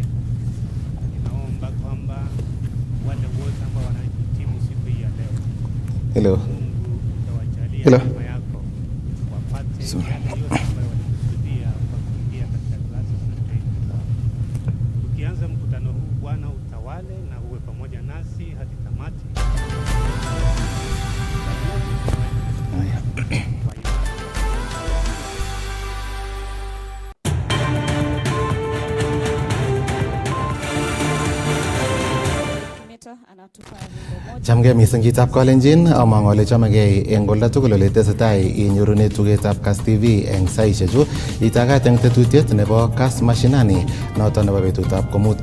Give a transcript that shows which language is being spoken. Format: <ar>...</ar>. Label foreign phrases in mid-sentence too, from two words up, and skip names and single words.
<sw>Ninaomba kwamba wale wote ambao wanahitimu siku hii ya leo.</sw> <en>Hello.</en> <sw>Mungu utawajalia neema yako wapate yale yote ambayo walikusudia kwa kuingia katika klasi za training zao. Tukianza mkutano huu, Bwana utawale na uwe pamoja nasi hadi tamati.</sw> <kln>Chamgei mising chitab Kalenjin among ole chamegei eng olda tugul ole tesetai inyorune tugetab KASS TV eng saishechu itagat eng tetutiet nebo KASS mashinani noto nebo betutab komut</kln>